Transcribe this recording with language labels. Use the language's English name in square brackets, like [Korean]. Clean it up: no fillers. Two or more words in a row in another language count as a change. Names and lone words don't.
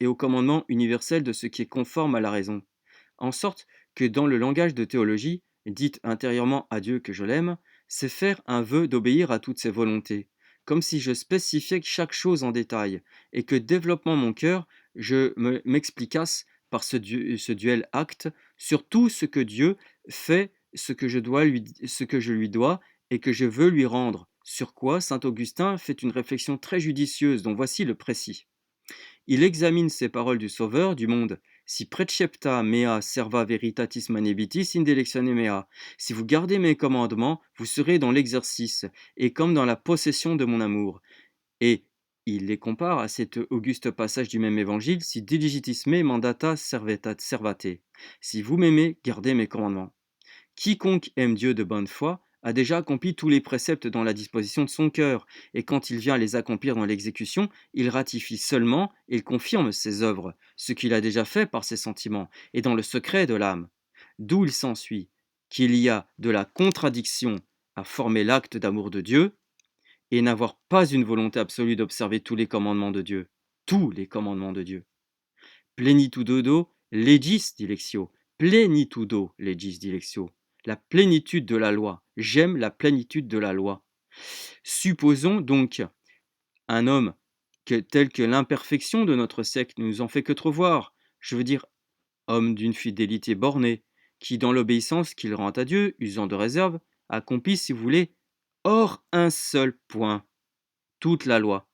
[French] au commandement universel de ce qui est conforme à la raison, en sorte que dans le langage de théologie, dites intérieurement à Dieu que je l'aime, c'est faire un vœu d'obéir à toutes ses volontés, comme si je spécifiais chaque chose en détail, et que développant mon cœur, je m'explicasse par ce duel acte sur tout ce que Dieu fait, ce que je lui dois et que je veux lui rendre, sur quoi saint Augustin fait une réflexion très judicieuse dont voici le précis. Il examine ces paroles du Sauveur du monde. [Latin] Si precepta mea serva veritatis manebitis indelectione mea. [French] Si vous gardez mes commandements, vous serez dans l'exercice, et comme dans la possession de mon amour. Et il les compare à cet auguste passage du même évangile, [Latin] si diligitis me mandata servate. [French] Si vous m'aimez, gardez mes commandements. Quiconque aime Dieu de bonne foi a déjà accompli tous les préceptes dans la disposition de son cœur, et quand il vient les accomplir dans l'exécution, il ratifie seulement et il confirme ses œuvres, ce qu'il a déjà fait par ses sentiments, et dans le secret de l'âme. D'où il s'ensuit qu'il y a de la contradiction à former l'acte d'amour de Dieu, et n'avoir pas une volonté absolue d'observer tous les commandements de Dieu. Tous les commandements de Dieu. [Latin] Plenitudo legis dilectio. Plenitudo legis dilectio. [French] La plénitude de la loi. J'aime la plénitude de la loi. Supposons donc un homme tel que l'imperfection de notre siècle ne nous en fait que trop voir. Je veux dire, homme d'une fidélité bornée, qui dans l'obéissance qu'il rend à Dieu, usant de réserve, accomplit, si vous voulez, hors un seul point, toute la loi.